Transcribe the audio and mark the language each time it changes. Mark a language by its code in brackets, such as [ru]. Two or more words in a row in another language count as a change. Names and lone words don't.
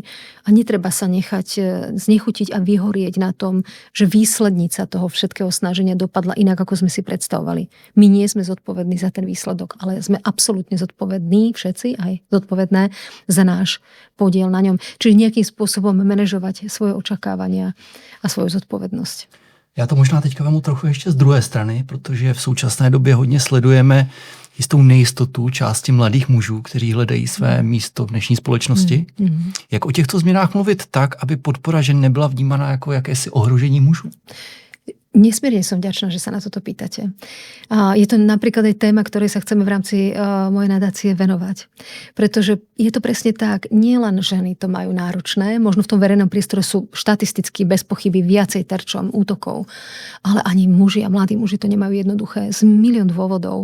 [sk] A netreba sa nechať znechutiť a vyhorieť na tom, že výslednica toho všetkého snaženia dopadla inak, ako sme si predstavovali. My nie sme zodpovední za ten výsledok, ale sme absolútne zodpovední, všetci aj zodpovedné za náš podiel na ňom. Čiže nejakým spôsobom manažovať svoje očakávania a svoju zodpovednosť. [cs] Já to možná teďka vemu trochu ještě z druhé strany, protože v současné době hodně sledujeme jistou nejistotu části mladých mužů, kteří hledají své místo v dnešní společnosti. Jak o těchto změnách mluvit tak, aby podpora žen nebyla vnímána jako jakési ohrožení mužů? [sk] Nesmierne som vďačná, že sa na toto pýtate. Je to napríklad aj téma, ktorej sa chceme v rámci mojej nadácie venovať. Pretože je to presne tak, nie len ženy to majú náročné, možno v tom verejnom priestore sú štatisticky bez pochyby viacej terčom útokov, ale ani muži a mladí muži to nemajú jednoduché z milión dôvodov.